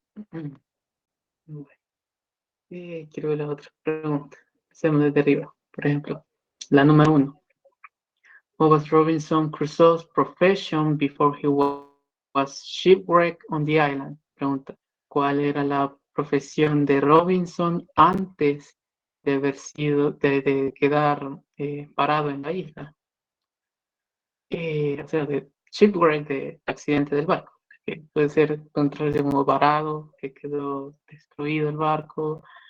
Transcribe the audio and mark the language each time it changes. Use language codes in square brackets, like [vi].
[es] Bueno, quiero ver las otras preguntas. Hacemos desde arriba. Por ejemplo, la número 1. [en] What was Robinson Crusoe's profession before he was shipwrecked on the island? [es] Pregunta. ¿Cuál era la profesión de Robinson antes de haber sido, de quedar parado en la isla? O sea, de shipwreck, de accidente del barco. Que puede ser contrario como varado, que quedó destruido el barco.